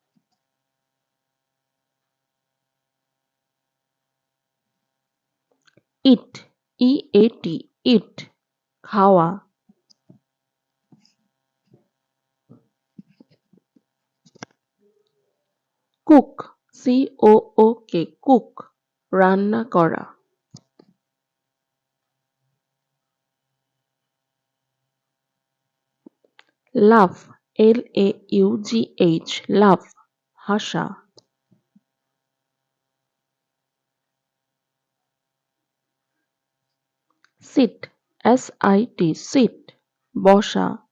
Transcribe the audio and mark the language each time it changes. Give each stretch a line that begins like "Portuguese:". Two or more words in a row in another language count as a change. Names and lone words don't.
English: Eat, EAT, eat, খাওয়া। Cook, COOK, cook,
Bangla: রান্না করা।
English: Laugh, LAUGH, laugh, হাসা। Sit, SIT, sit, বসা।